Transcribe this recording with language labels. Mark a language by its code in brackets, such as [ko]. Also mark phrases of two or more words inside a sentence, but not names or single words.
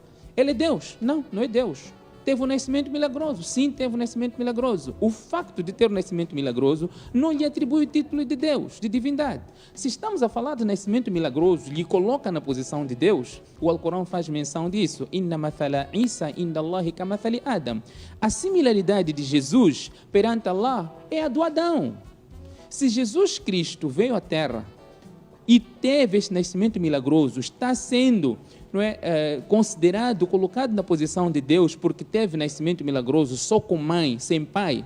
[pt] Ele é Deus? Não, não é Deus. Teve um nascimento milagroso. Sim, teve um nascimento milagroso. O facto de ter um nascimento milagroso não lhe atribui o título de Deus, de divindade. Se estamos a falar de nascimento milagroso, lhe coloca na posição de Deus, o Alcorão faz menção disso. [ar] إن مثل عيسى عند الله كمثل آدم. [pt] A similaridade de Jesus perante Allah é a do Adão. Se Jesus Cristo veio à Terra e teve esse nascimento milagroso, está sendo considerado, colocado na posição de Deus porque teve nascimento milagroso só com mãe, sem pai.